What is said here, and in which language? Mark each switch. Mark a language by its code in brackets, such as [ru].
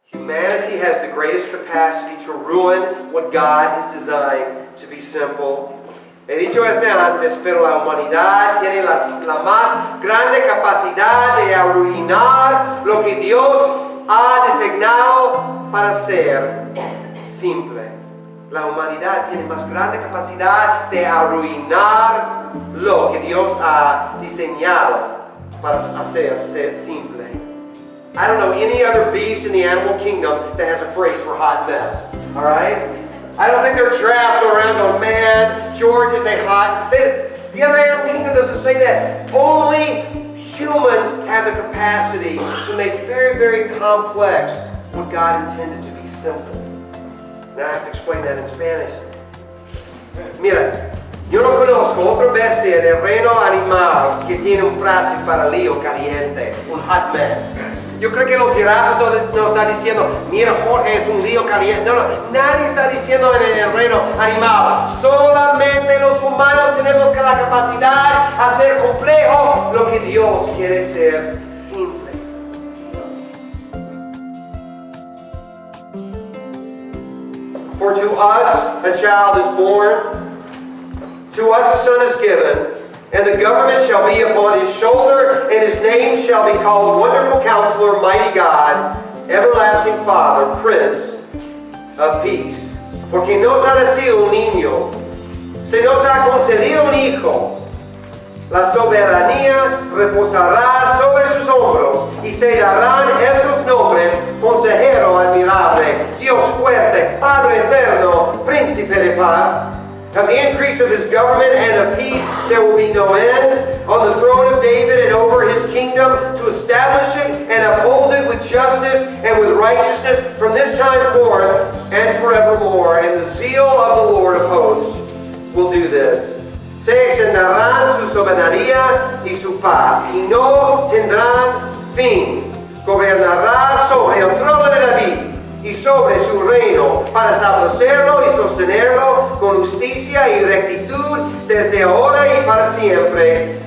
[en] Humanity has the greatest capacity to ruin what God has designed to be simple. [es] He dicho desde antes, pero la humanidad tiene la más grande capacidad de arruinar lo que Dios ha designado para ser simple. La humanidad tiene más grande capacidad de arruinar lo que Dios ha diseñado para hacer ser simple. [en] I don't know any other beast in the animal kingdom that has a phrase for hot mess. All right? I don't think there are giraffes go around going, man, George is a hot... The other animal kingdom doesn't say that. Only humans have the capacity to make very, very complex what God intended to be simple. Now I have to explain that in Spanish. [es] Mira, yo no conozco otra bestia del reino animal que tiene un frase para lío caliente, un [en] hot mess. [es] Yo creo que los jirafas no están diciendo, mira, Jorge es un lío caliente. No, nadie está diciendo en el reino animal. Solamente los humanos tenemos la capacidad de hacer complejo lo que Dios quiere ser simple. [en] For to us a child is born, to us a son is given, and the government shall be upon his shoulder, and his name shall be called Wonderful Counselor, Mighty God, Everlasting Father, Prince of Peace. [es] Porque nos ha nacido un niño, se nos ha concedido un hijo. La soberanía reposará sobre sus hombros, y se darán estos nombres: Consejero admirable, Dios fuerte, Padre eterno, Príncipe de paz. [en] Of the increase of his government and of peace there will be no end, on the throne of David and over his kingdom, to establish it and uphold it with justice and with righteousness from this time forth and forevermore. And the zeal of the Lord of hosts will do this. [es] Se extenderán su soberanía y su paz, y no tendrán fin. Gobernará sobre el trono de David y sobre su reino, para establecerlo y sostenerlo con justicia y rectitud desde ahora y para siempre.